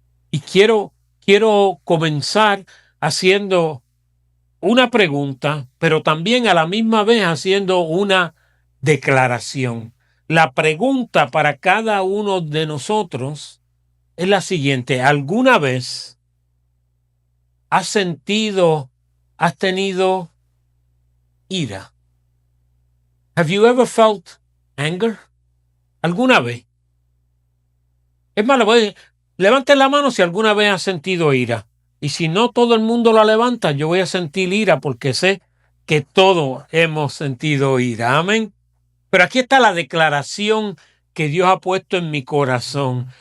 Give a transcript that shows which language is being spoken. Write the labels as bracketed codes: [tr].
[es] Y quiero comenzar haciendo una pregunta, pero también a la misma vez haciendo una declaración. La pregunta para cada uno de nosotros es la siguiente: ¿alguna vez has tenido ira? [en] Have you ever felt anger? [es] ¿Alguna vez? Es más, levanten la mano si alguna vez has sentido ira. Y si no todo el mundo la levanta, yo voy a sentir ira porque sé que todos hemos sentido ira. Amén. Pero aquí está la declaración que Dios ha puesto en mi corazón.